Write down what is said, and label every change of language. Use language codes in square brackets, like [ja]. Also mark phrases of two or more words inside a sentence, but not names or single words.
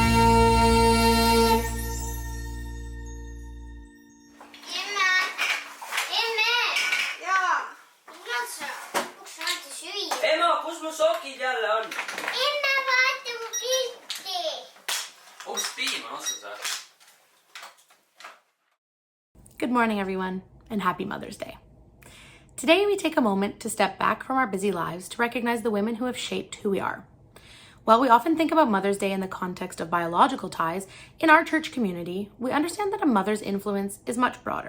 [et] Emme! Jaa. Kuulad sa, kus sa oled süüa? Ema, kus mu sokid jälle on? Emme, vaata mu pilti. Onks piim on otsas või? [en] Good morning, everyone, and happy Mother's Day. Today, we take a moment to step back from our busy lives to recognize the women who have shaped who we are. While we often think about Mother's Day in the context of biological ties, in our church community, we understand that a mother's influence is much broader.